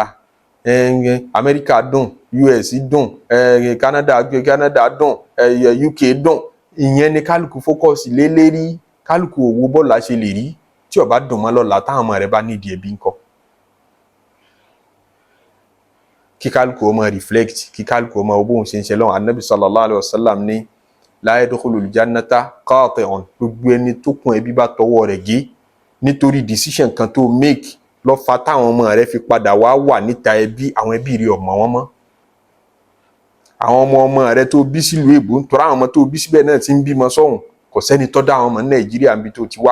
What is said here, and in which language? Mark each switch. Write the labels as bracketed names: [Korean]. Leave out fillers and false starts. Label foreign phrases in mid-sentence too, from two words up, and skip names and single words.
[Yoruba] Amẹ́ríkà dùn, US dùn, Canada dùn, UK dùn. Ìyẹn ni kálukú focus lé lérí, kálukú owó bọ́ọ̀lù ṣe lè rí tí ó bá dùn mọ́ lọ́la táwọn ọmọ rẹ̀ bá nídìí ẹbí ńkọ́. Kí kálukú ó máa reflect, kí kálukú ó máa bóun ṣe ń ṣe lọ́wọ́. Ànábì [Arabic] صلى الله عليه وسلم [Yoruba] ní [Arabic] لا يدخل الجنة قاطع. [Yoruba] Gbogbo ẹni tó kún ẹbí bá tọwọ́ rẹ̀ gé nítorí decision kan tó make ló fà táwọn ọmọ rẹ̀ fi padà wá wà níta ẹbí, àwọn ẹbí rẹ̀ ò mọ̀ wọ́n mọ́. Àwọn ọmọ rẹ̀ tó bí sílùú èbó, nítorí àwọn ọmọ tó bí síbẹ̀ náà ti ń bímọ sọ́hùn, kò sẹ́ni tó dá àwọn ọmọ Nàìjíríà níbi tó ti wá.